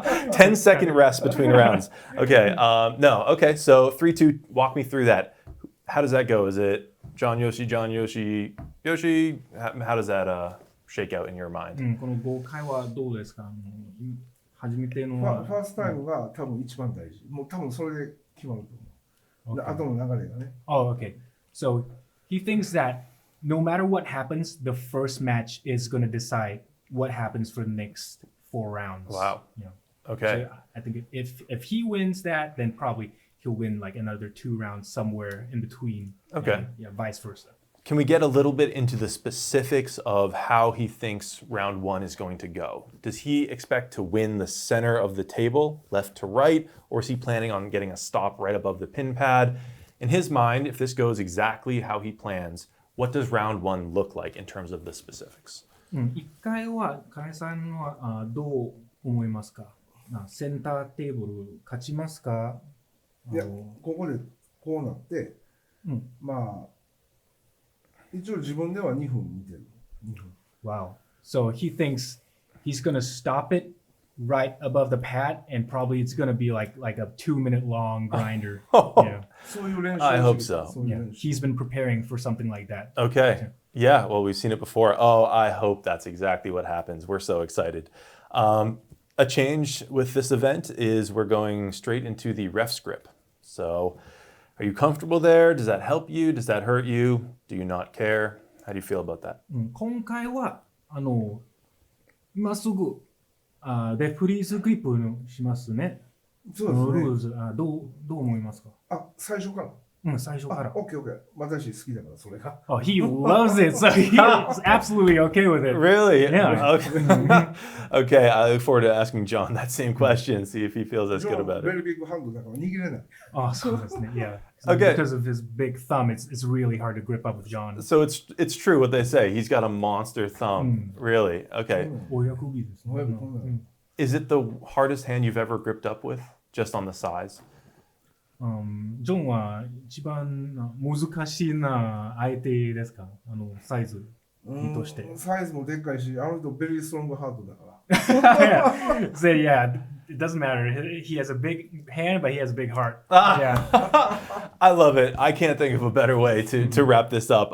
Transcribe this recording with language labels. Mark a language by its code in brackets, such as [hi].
[en] 10-second rest between rounds. Okay. No. Okay. So 3-2. Walk me through that. How does that go? Is it John Yoshi? How does that shake out in your mind? [ja] この5回はどうですか？初めてのファーストタイムが多分一番大事。もう多分それで決まると思う。後の流れがね。 [en] Oh, okay. So he thinks that no matter what happens, the first match is going to decide what happens for the next 4 rounds. Wow. Yeah. Okay. So I think if he wins that, then probably he'll win like another 2 rounds somewhere in between. Okay. And, yeah, vice versa. Can we get a little bit into the specifics of how he thinks round 1 is going to go? Does he expect to win the center of the table, left to right, or is he planning on getting a stop right above the pin pad? In his mind, if this goes exactly how he plans, what does round 1 look like in terms of the specifics? [ja] 1回は金井さんはどう思いますか？センターテーブル勝ちますか？いや、ここでこうなって、まあ一応自分では2分見てる。 [en] Wow. So he thinks he's gonna stop it right above the pad, and probably it's gonna be like a 2-minute long grinder. Yeah. I hope so. Yeah. He's been preparing for something like that. Okay. Yeah, well, we've seen it before. Oh, I hope that's exactly what happens. We're so excited. A change with this event is we're going straight into the ref's grip. So are you comfortable there? Does that help you? Does that hurt you? Do you not care? How do you feel about that? [ja] 今回は今すぐレフリーズグリップしますね。そうですね。ルールズどう思いますか？最初から。最初から。 OK。 私好きだからそれが。 [en] Oh, he loves it, so he's absolutely okay with it. Really? Yeah. Okay, I look forward to asking John that same question, see if he feels as good about it. Very big hand [ja] だから握れない。そうですね。 [en] Yeah. Okay. Because of his big thumb, it's really hard to grip up with John. So it's true what they say. He's got a monster thumb. Really? Okay. [ja] 親指ですね。 [en] Is it the hardest hand you've ever gripped up with, just on the size? [ja] ジョンは一番難しいな相手ですかサイズとして。サイズもでっかいし、あの人ベリーストロングハートだから。 [en] yeah. So yeah, it doesn't matter. He has a big hand, but he has a big heart. Yeah. I love it. I can't think of a better way to wrap this up.